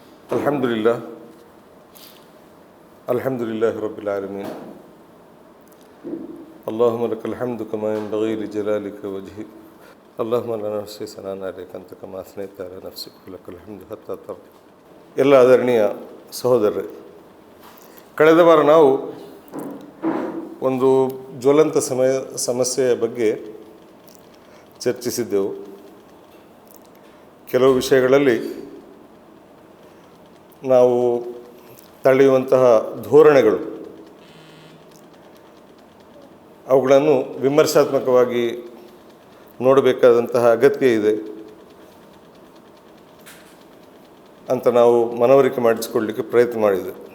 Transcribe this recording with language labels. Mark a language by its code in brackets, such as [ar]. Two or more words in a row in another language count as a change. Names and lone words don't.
[ar] الحمد لله الحمد لله رب العالمين اللهم لك الحمد كما ينبغي لجلال وجهك اللهم لا نحصي ثناء عليك أنت كما أثنيت على نفسك لك الحمد حتى ترضى. [kn] ಎಲ್ಲ ಆದರಣೀಯ ಸಹೋದರರೇ, ಕಳೆದ ವಾರ ನಾವು ಒಂದು ಜ್ವಲಂತ ಸಮಸ್ಯೆಯ ಬಗ್ಗೆ ಚರ್ಚಿಸಿದ್ದೆವು. ಕೆಲವು ವಿಷಯಗಳಲ್ಲಿ ನಾವು ತಳೆಯುವಂತಹ ಧೋರಣೆಗಳು, ಅವುಗಳನ್ನು ವಿಮರ್ಶಾತ್ಮಕವಾಗಿ ನೋಡಬೇಕಾದಂತಹ ಅಗತ್ಯ ಇದೆ ಅಂತ ನಾವು ಮನವರಿಕೆ ಮಾಡಿಸಿಕೊಳ್ಳಲಿಕ್ಕೆ ಪ್ರಯತ್ನ ಮಾಡಿದೆ.